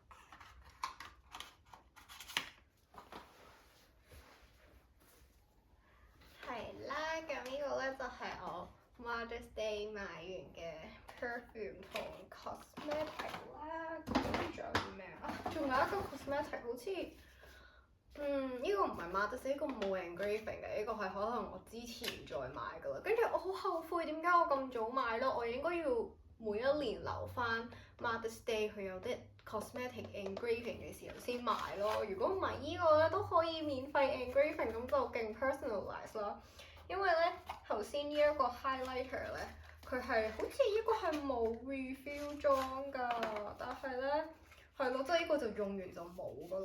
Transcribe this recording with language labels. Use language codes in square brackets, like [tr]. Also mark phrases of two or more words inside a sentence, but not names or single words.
[yue] 係啦，咁呢個咧就係我 Mother's Day 買完嘅 perfume 同 cosmetic 啦。咁仲有咩啊？仲有一個 cosmetic 好似呢個唔係 Mother's Day，呢個冇 engraving 嘅，呢個係可能我之前再買噶啦。跟住我好後悔，點解我咁早買咯？我應該要每一年留翻 Mother's Day 佢有啲 [en] cosmetic engraving [yue] 嘅時候先買咯。如果唔係呢個咧都可以免費 engraving，咁就勁 personalize 啦。因為咧頭先呢一個 highlighter 咧，佢係好似呢個係冇 refill 裝㗎，但係咧係咯，即係呢個就用完就冇㗎啦。